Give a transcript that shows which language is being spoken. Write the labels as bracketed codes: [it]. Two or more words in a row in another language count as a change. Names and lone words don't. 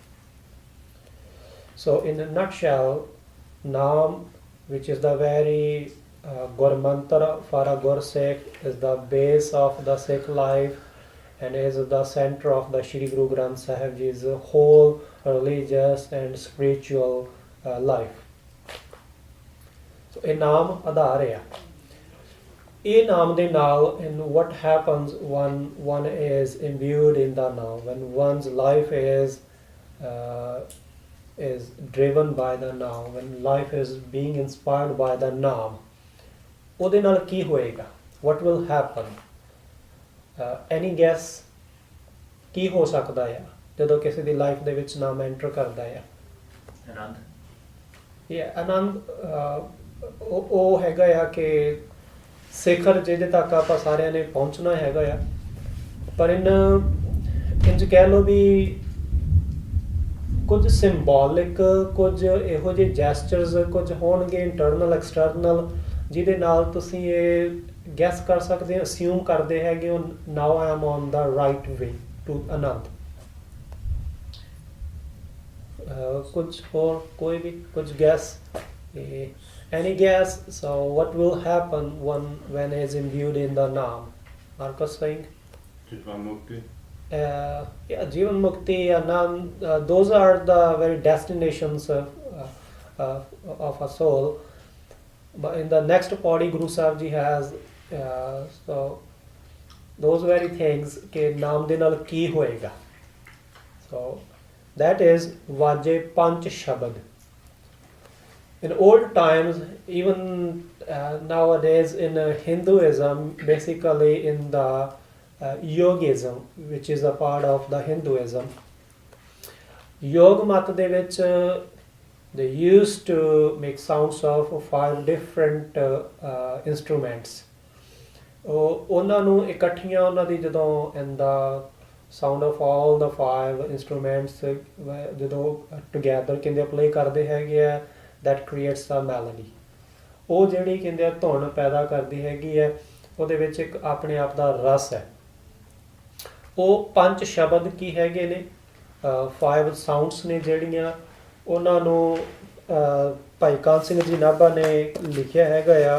[en] So in a nutshell, Naam, which is the very Gur Mantra for a Gur Sikh, is the base of the Sikh life and is the center of the Shri Guru Granth Sahib Ji's whole religious and spiritual life. [pa] So ਇਹ ਨਾਮ ਆਧਾਰ ਹੈ। ਇਹ ਨਾਮ ਦੇ ਨਾਲ, [en] and what happens when one is imbued in the naam, when one's life is driven by the naam, when life is being inspired by the naam, [pa] ਉਹਦੇ ਨਾਲ ਕੀ ਹੋਏਗਾ? [en] What will happen? Any guess? [pa] ਕੀ ਹੋ ਸਕਦਾ ਹੈ ਜਦੋਂ ਕਿਸੇ ਦੀ ਲਾਈਫ ਦੇ ਵਿੱਚ ਨਾਮ ਐਂਟਰ ਕਰਦਾ ਹੈ? ਆਨੰਦ ਉਹ ਹੈਗਾ ਆ ਕਿ ਸਿਖਰ ਜਿਹਦੇ ਤੱਕ ਆਪਾਂ ਸਾਰਿਆਂ ਨੇ ਪਹੁੰਚਣਾ ਹੈਗਾ ਆ। ਪਰ ਇੰਝ ਕਹਿ ਲਓ ਵੀ ਕੁਝ ਸਿੰਬੋਲਿਕ, ਕੁਝ ਇਹੋ ਜਿਹੇ ਜੈਸਚਰਸ ਕੁਝ ਹੋਣਗੇ [en] internal external, [pa] ਜਿਹਦੇ ਨਾਲ ਤੁਸੀਂ ਇਹ ਗੈਸ ਕਰ ਸਕਦੇ ਹੋ, ਅਸਿਊਮ ਕਰਦੇ ਹੈਗੇ ਹੋ, [en] now I am on the right way to Anand. [pa] ਕੁਝ ਹੋਰ ਕੋਈ ਵੀ ਕੁਝ ਗੈਸ? [en] Any guess? So what will happen when is imbued in the Naam? Marcus saying? Jivan Mukti. Yeah, Jivan Mukti, Anand, those are the very destinations of a soul. But in the next body, Guru Sahib Ji has so those very things [pa] ਕੇ ਨਾਮ ਦੇ ਨਾਲ ਕੀ ਹੋਏਗਾ. [en] So that is Vaje Panch Shabad. In old times, even nowadays in Hinduism, basically in the yogism, which is a part of the Hinduism, [pa] ਯੋਗ ਮਤ ਦੇ ਵਿੱਚ [en] they used to make sounds of 5 different instruments. [pa] ਉਹਨਾਂ ਨੂੰ ਇਕੱਠੀਆਂ ਉਹਨਾਂ ਦੀ ਜਦੋਂ [en] in the sound of all the 5 instruments [pa] ਜਦੋਂ ਟੁਗੈਦਰ ਕਹਿੰਦੇ ਪਲੇ ਕਰਦੇ ਹੈਗੇ ਆ, [en] that creates a melody. [pa] ਉਹ ਜਿਹੜੀ ਕਹਿੰਦੇ ਆ ਧੁਨ ਪੈਦਾ ਕਰਦੀ ਹੈਗੀ ਹੈ, ਉਹਦੇ ਵਿੱਚ ਇੱਕ ਆਪਣੇ ਆਪ ਦਾ ਰਸ ਹੈ। ਉਹ 5 ਸ਼ਬਦ ਕੀ ਹੈਗੇ ਨੇ, 5 ਸਾਊਂਡਸ ਨੇ ਜਿਹੜੀਆਂ ਉਹਨਾਂ ਨੂੰ ਭਾਈ ਕਾਨ ਸਿੰਘ ਜੀ ਨਾਭਾ ਨੇ ਲਿਖਿਆ ਹੈਗਾ ਆ।